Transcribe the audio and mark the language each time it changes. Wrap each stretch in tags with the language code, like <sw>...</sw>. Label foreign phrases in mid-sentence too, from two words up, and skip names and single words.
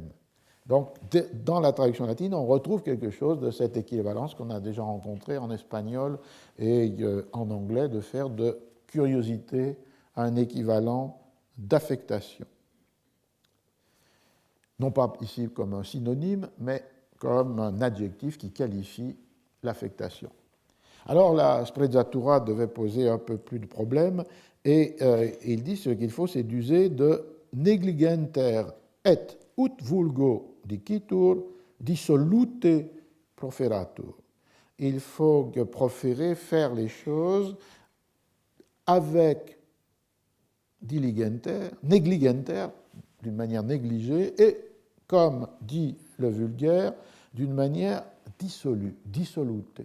<fr>Donc, dans la traduction latine, on retrouve quelque chose de cette équivalence qu'on a déjà rencontrée en espagnol et en anglais, de faire de curiosité un équivalent d'affectation. Non pas ici comme un synonyme, mais comme un adjectif qui qualifie l'affectation. Alors la sprezzatura devait poser un peu plus de problèmes, et il dit ce qu'il faut, c'est d'user de</fr> <la>negligenter et ut vulgo dicitur dissolute proferatur.</la> <fr>Il faut proférer, faire les choses avec</fr> <la>diligenter, negligenter,</la> <fr>d'une manière négligée, et, comme dit le vulgaire, d'une manière dissolue, dissolute.</fr>